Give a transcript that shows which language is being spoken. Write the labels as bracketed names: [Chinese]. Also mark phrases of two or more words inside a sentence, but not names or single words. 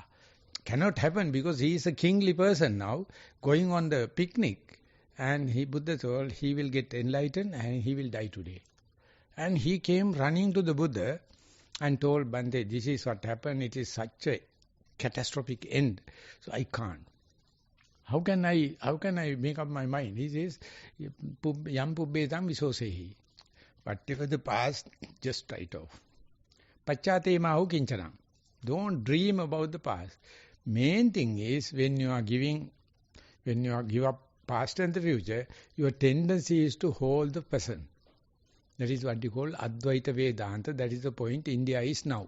[English] Cannot happen because he is a kingly person now, going on the picnic, and Buddha told he will get enlightened and he will die today. And he came running to the Buddha and told Bhante, this is what happened, it is such a catastrophic end, so I can't. How can I make up my mind? He says, [Pali] Yam pubbedam visosehi. [English] Whatever the past, just write off. [Pali] Pachate mahu kinchanam. [English] Don't dream about the past. Main thing is when you give up past and the future, your tendency is to hold the present. That is what you call Advaita Vedanta. That is the point India is now.